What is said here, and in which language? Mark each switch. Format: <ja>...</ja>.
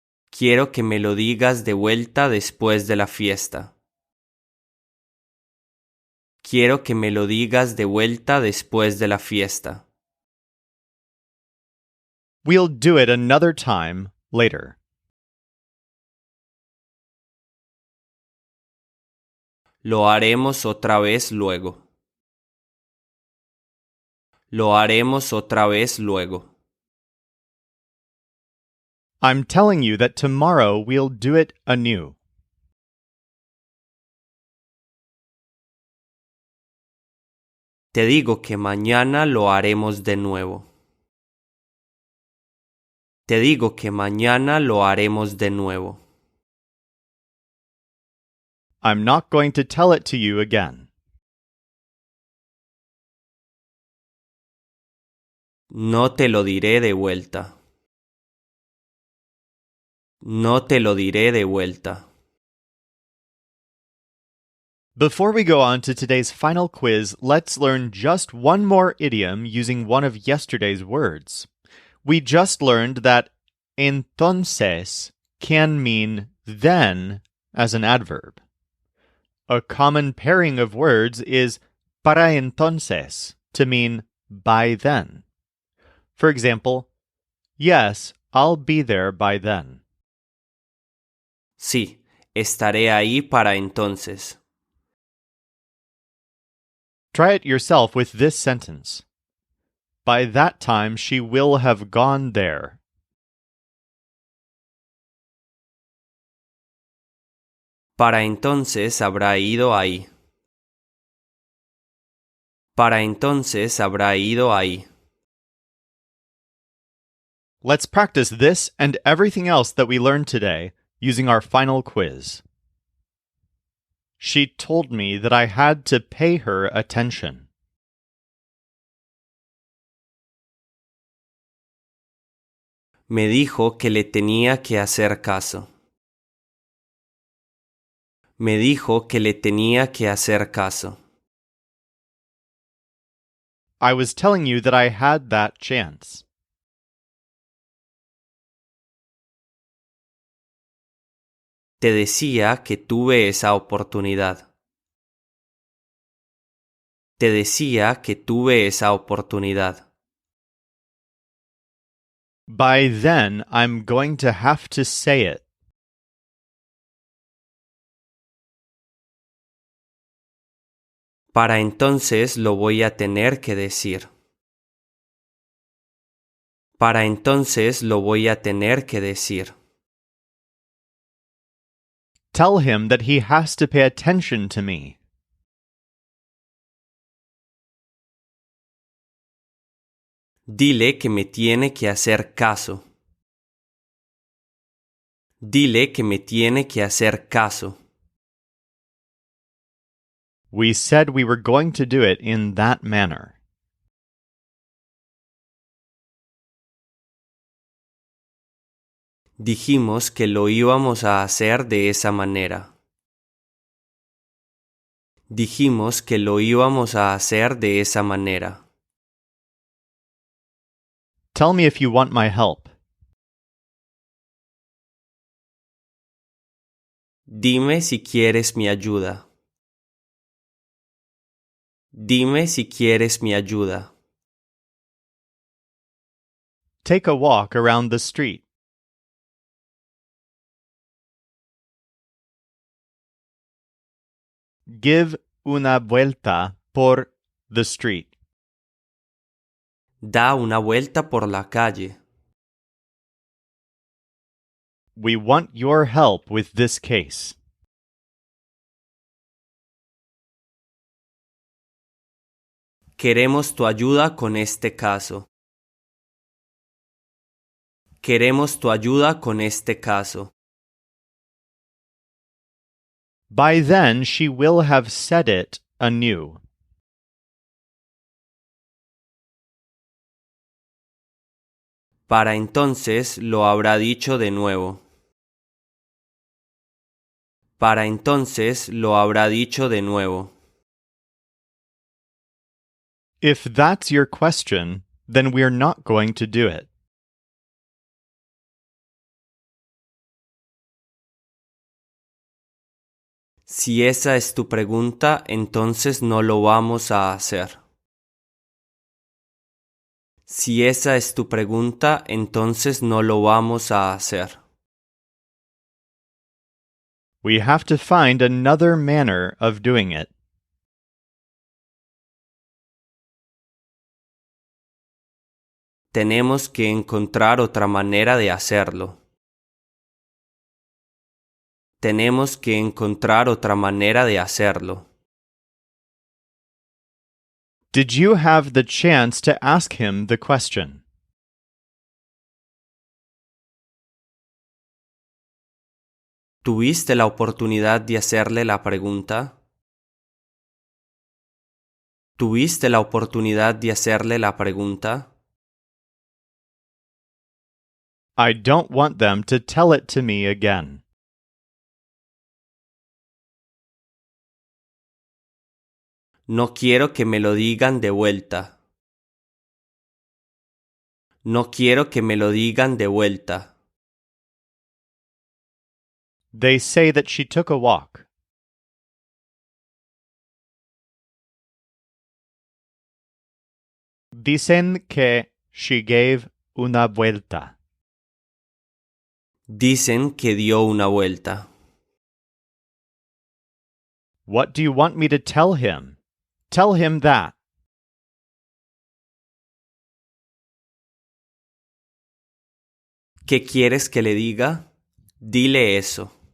<es>Quiero que me lo digas de vuelta después de la fiesta. Quiero que me lo digas de vuelta después de la fiesta.</es> <en>We'll do it another time later.</en> <es>Lo haremos otra vez luego. Lo haremos otra vez luego.</es> <en>I'm telling you that tomorrow we'll do it anew.</en> <es>Te digo que mañana lo haremos de nuevo. Te digo que mañana lo haremos de nuevo.</es> <en>I'm not going to tell it to you again.</en> <es>No te lo diré de vuelta. No te lo diré de vuelta.</es> <en>Before we go on to today's final quiz, let's learn just one more idiom using one of yesterday's words. We just learned that entonces can mean then as an adverb. A common pairing of words is</en> <es>para entonces</es> <en>to mean by then. For example, yes, I'll be there by then.</en> <es>Sí, estaré ahí para entonces.</es> <en>Try it yourself with this sentence. By that time, she will have gone there.</en> <es>Para entonces habrá ido ahí. Para entonces habrá ido ahí.</es> <en>Let's practice this and everything else that we learned today using our final quiz. She told me that I had to pay her attention.</en> <es>Me dijo que le tenía que hacer caso. Me dijo que le tenía que hacer caso.</es> <en>I was telling you that I had that chance.</en> <es>Te decía que tuve esa oportunidad. Te decía que tuve esa oportunidad.</es> <en>By then, I'm going to have to say it.</en> <es>Para entonces lo voy a tener que decir. Para entonces lo voy a tener que decir.</es> <en>Tell him that he has to pay attention to me.</en> <es>Dile que me tiene que hacer caso. Dile que me tiene que hacer caso.</es> <en>We said we were going to do it in that manner.</en> <es>Dijimos que lo íbamos a hacer de esa manera. Dijimos que lo íbamos a hacer de esa manera.</es> <en>Tell me if you want my help.</en> <es>Dime si quieres mi ayuda. Dime si quieres mi ayuda.</es> <en>Take a walk around the street. Give</en> <es>una vuelta por</es> <en>the street.</en> <es>Da una vuelta por la calle.</es> <en>We want your help with this case.</en> <es>Queremos tu ayuda con este caso. Queremos tu ayuda con este caso.</es> <en>By then she will have said it anew.</en> <es>Para entonces lo habrá dicho de nuevo. Para entonces lo habrá dicho de nuevo.</es> <en>If that's your question, then we're not going to do it.</en> <es>Si esa es tu pregunta, entonces no lo vamos a hacer. Si esa es tu pregunta, entonces no lo vamos a hacer.</es> <en>We have to find another manner of doing it.</en> <es>Tenemos que encontrar otra manera de hacerlo. Tenemos que encontrar otra manera de hacerlo.</es> <en>Did you have the chance to ask him the question?</en> <es>¿Tuviste la oportunidad de hacerle la pregunta? ¿Tuviste la oportunidad de hacerle la pregunta?</es> <en>I don't want them to tell it to me again.</en> <es>No quiero que me lo digan de vuelta. No quiero que me lo digan de vuelta.</es> <en>They say that she took a walk.</en> <es>Dicen que</es> <en>she gave</en> <es>una vuelta. Dicen que dio una vuelta.</es> <en>What do you want me to tell him? Tell him that.</en> <es>¿Qué quieres que le diga? Dile eso.</es>